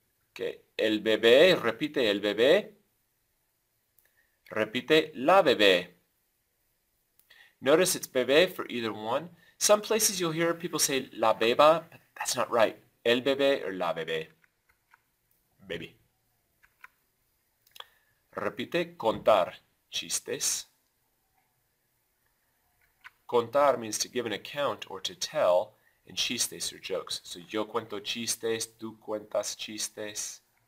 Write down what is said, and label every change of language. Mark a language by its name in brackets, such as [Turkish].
[Spanish] Okay, el bebé, repite el bebé. Repite la bebé. [English] Notice it's bebé for either one. Some places you'll hear people say la beba, but that's not right. [Spanish] El bebé or la bebé. Baby. Repite contar chistes. [English] Contar means to give an account or to tell, and chistes are jokes. [Spanish] So yo cuento chistes, tú cuentas chistes.